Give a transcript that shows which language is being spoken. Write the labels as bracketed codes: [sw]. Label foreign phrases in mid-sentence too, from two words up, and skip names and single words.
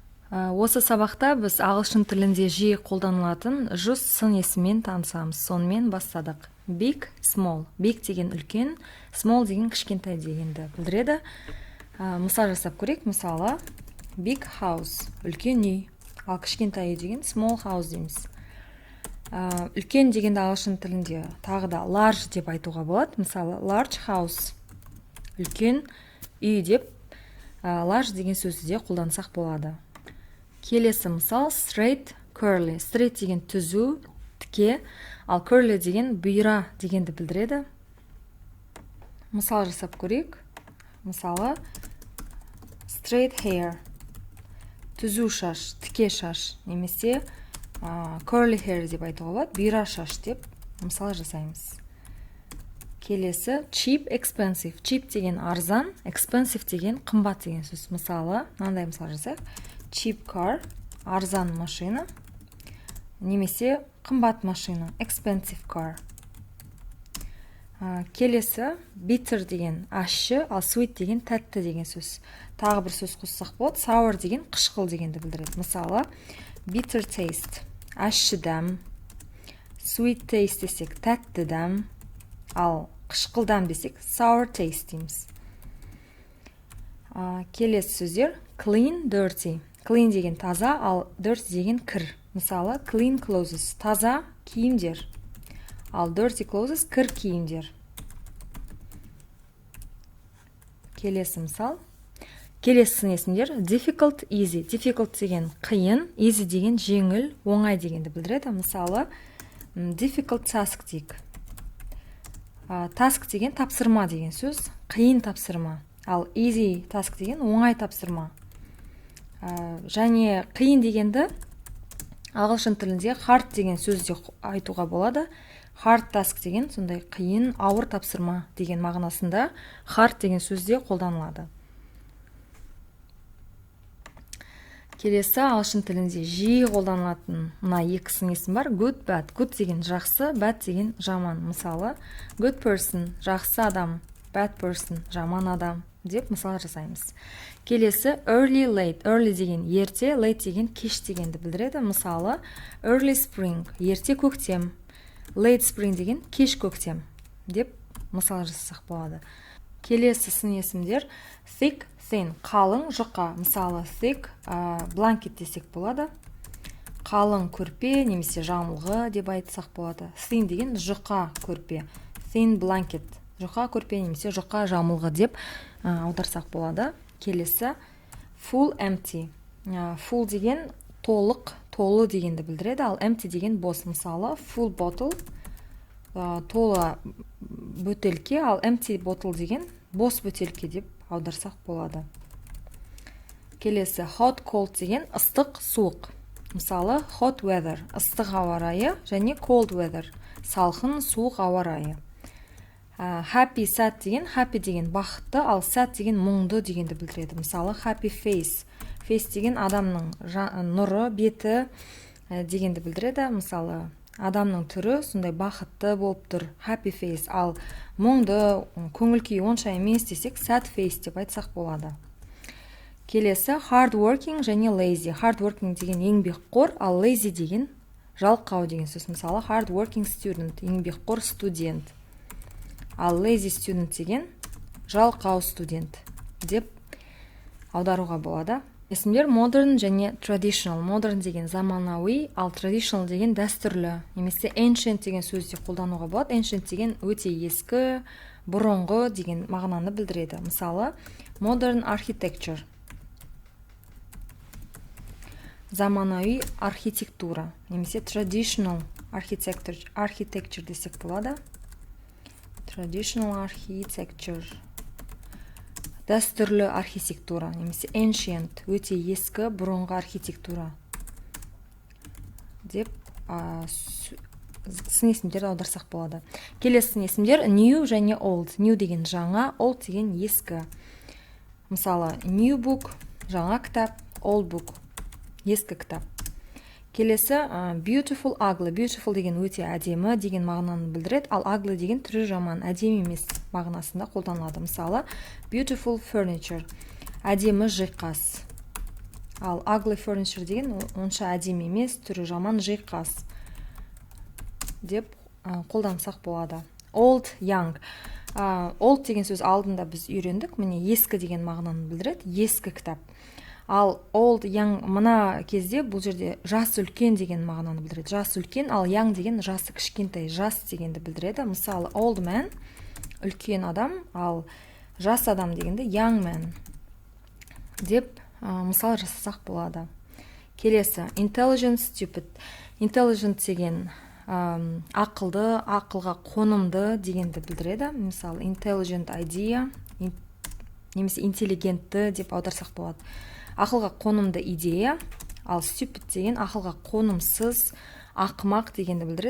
[kk] Осы сабақта біз ағылшын тілінде жиі қолданылатын жүз сын есіммен танысамыз. Сонымен бастадық. [en] Big, small. [kk] Big деген үлкен, small деген кішкентай дегенді білдіреді. Мысал жасап көрейік. Мысалы, [en] big house, [kk] үлкен үй. Ал кішкентай үй деген [en] small house [kk] дейміз. Үлкен дегенді ағылшын тілінде тағы да large деп айтуға болады. Мысалы, [en] large house, [kk] үлкен үй деп large деген сөзді де қолдансақ болады. Келесі мысал [en] straight, curly. [kk] Straight деген түзу, тіке, ал curly деген бұйра дегенді білдіреді. Мысал жасап көрейік. Мысалы [en] straight hair, [kk] түзу шаш, тіке шаш, немесе [en] curly hair [kk] деп айтуға болады, бұйра шаш деп мысал жасаймыз. Келесі [en] cheap, expensive. [kk] Cheap деген арзан, expensive деген қымбат деген сөз. Мысалы, мынандай мысал жасайық. [en] Cheap car, [kk] арзан машина, немесе қымбат машина, [en] expensive car. [kk] Келесі bitter деген ащы, ал sweet деген тәтті деген сөз. Тағы бір сөз қоссақ болады, sour деген қышқыл дегенді білдіреді. Мысалы, [en] bitter taste, [kk] ащы дәм, [en] sweet taste [kk] десек тәтті дәм, ал қышқыл дәм десек [en] sour taste [kk] дейміз. Келесі сөздер [en] clean, dirty. [kk] Clean деген таза, ал dirty деген кір. Мысалы, [en] clean clothes, [kk] таза киімдер, ал [en] dirty clothes [kk] кір киімдер. Келесі мысал. Келесі сын есімдер [en] difficult, easy. [kk] Difficult деген қиын, easy деген жеңіл, оңай дегенді білдіреді. Мысалы, [en] difficult task [kk] дейік. Task деген тапсырма деген сөз, қиын тапсырма, ал [en] easy task [kk] деген оңай тапсырма. Және қиын дегенді ағылшын тілінде hard деген сөзде айтуға болады. [en] Hard task [kk] деген сондай қиын, ауыр тапсырма деген мағынасында hard деген сөзде қолданылады. Келесі ағылшын тілінде жиі қолданылатын мына екі сын есім бар. [en] Good, bad. [kk] Good деген жақсы, bad деген жаман. Мысалы, [en] good person, [kk] жақсы адам, [en] bad person, [kk] жаман адам деп мысал жасаймыз. Келесі [en] early, late. [kk] Early деген ерте, late деген кеш дегенді білдіреді. Мысалы, [en] early spring, [kk] ерте көктем, [en] late spring [kk] деген кеш көктем деп мысал жасасақ болады. Келесі сын есімдер [en] thick, thin, [kk] қалың, жұқа. Мысалы, [en] thick blanket [kk] десек болады. Қалың көрпе немесе жамылғы деп айтсақ болады. Thin деген жұқа көрпе. [en] Thin blanket, [kk] жұқа көрпе немесе жұқа жамылғы деп аударсақ болады. Келесі [en] full, empty. [kk] Full деген толық, толы дегенді білдіреді, ал empty деген бос. Мысалы, [en] full bottle, [kk] толы бөтелке, ал [en] empty bottle [kk] деген бос бөтелке деп аударсақ болады. Келесі [en] hot, cold [kk] деген ыстық, суық. Мысалы, [en] hot weather, [kk] ыстық ауа райы, және [en] cold weather, [kk] салқын, суық ауа райы. [en] Happy, sad [kk] деген, happy деген бақытты, ал sad деген мұңды дегенді білдіреді. Мысалы, [en] happy face. [kk] Face деген адамның нұры, беті дегенді білдіреді. Мысалы, адамның түрі сондай бақытты болып тұр, [en] happy face, [kk] ал мұңды, көңіл күй онша емес десек [en] sad face [kk] деп айтсақ болады. Келесі [en] hard working [kk] және lazy. [en] Hard working [kk] деген еңбекқор, ал lazy деген жалқау деген сөз. Мысалы, [en] hard working student, [kk] еңбекқор студент, ал [en] lazy student [kk] деген жалқау студент деп аударуға болады. Есімдер modern және traditional. Modern деген заманауи, ал traditional деген дәстүрлі, немесе ancient деген сөзде қолдануға болады. Ancient деген өте ескі, бұрынғы деген мағынаны білдіреді. Мысалы, [en] modern architecture, [kk] заманауи архитектура, немесе [en] traditional architecture [kk] десек болады. [en] Traditional architecture, [kk] дәстүрлі архитектура, немесе ancient, өте ескі, бұрынғы архитектура деп сын есімдерді аударсақ болады. Келесі сын есімдер new және old. New деген жаңа, old деген ескі. Мысалы, [en] new book, [kk] жаңа кітап, [en] old book, [kk] ескі кітап. Келесі [en] beautiful, ugly. [kk] Beautiful деген өте әдемі деген мағынаны білдіреді, ал ugly деген түрі жаман, әдемі емес мағынасында қолданылады. Мысалы, [en] beautiful furniture, [kk] әдемі жиһаз. Ал [en] ugly furniture [kk] деген онша әдемі емес, түрі жаман, жиқас деп қолдансақ болады. [en] Old, young. [kk] Old деген сөз алдында біз үйрендік, міне ескі деген мағынаны білдіреді, ескі кітап. Ал [en] old, young [kk] мына кезде бұл жерде жас үлкен деген мағынаны білдіреді. Жас үлкен, ал young деген жасы кішкентай, жас дегенді білдіреді. Мысалы, [en] old man [kk] үлкен адам, ал жас адам дегенде [en] young man [kk] деп мысал жасасақ болады. Келесі, [en] intelligent, stupid. [kk] Intelligent деген ақылды, ақылға қонымды дегенді білдіреді. Мысалы, [en] intelligent idea, [kk] немесе интеллигентті деп аударсақ болады. Ақылға қонымды идея, ал stupid деген ақылға қонымсыз, ақымақ дегенді білдіреді.